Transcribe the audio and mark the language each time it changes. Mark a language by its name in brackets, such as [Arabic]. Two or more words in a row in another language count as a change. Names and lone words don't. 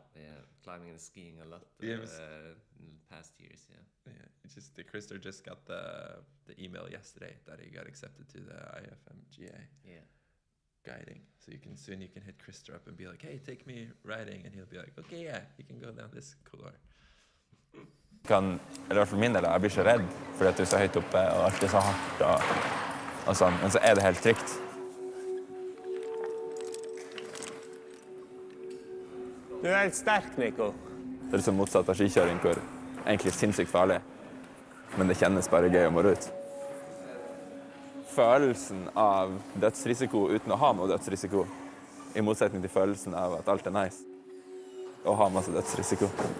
[English] Yeah, climbing and skiing a lot Yeah, in the past years, yeah. Yeah, it's just Krister just got the email yesterday that he got accepted to the IFMGA Yeah. guiding. So you can hit Krister up and be like, hey, take me riding, and he'll be like, okay, yeah, you can go down this couloir. [Norwegian] Eller i hvert fall min del, jeg blir så redd fordi at du er så høyt oppe og alt er så hardt og sånn. Men så er det helt trygt. Du er helt sterk, Nico. Det er liksom motsatt av skikjøring, hvor egentlig sinnssykt farlig. Men det kjennes bare gøy å måre ut. Følelsen av dødsrisiko uten å ha noe dødsrisiko, i motsetning til følelsen av at alt er nice, og ha masse dødsrisiko.